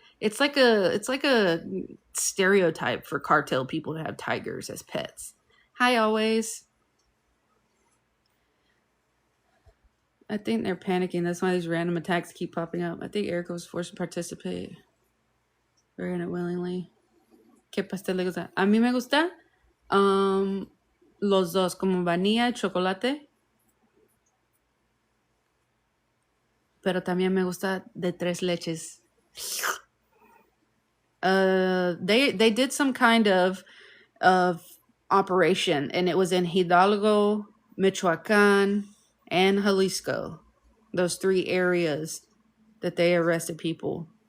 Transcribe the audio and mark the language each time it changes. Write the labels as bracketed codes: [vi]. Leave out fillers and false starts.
[en] It's like a stereotype for cartel people to have tigers as pets. Hi, always. I think they're panicking. That's why these random attacks keep popping up. I think Erica was forced to participate. Very unwillingly. [es] ¿Qué pastel le gusta? A mí me gusta los dos, como vainilla y chocolate. Pero también me gusta de 3 leches. [en] They did some kind of operation, and it was in Hidalgo, Michoacan, and Jalisco. Those 3 areas that they arrested people.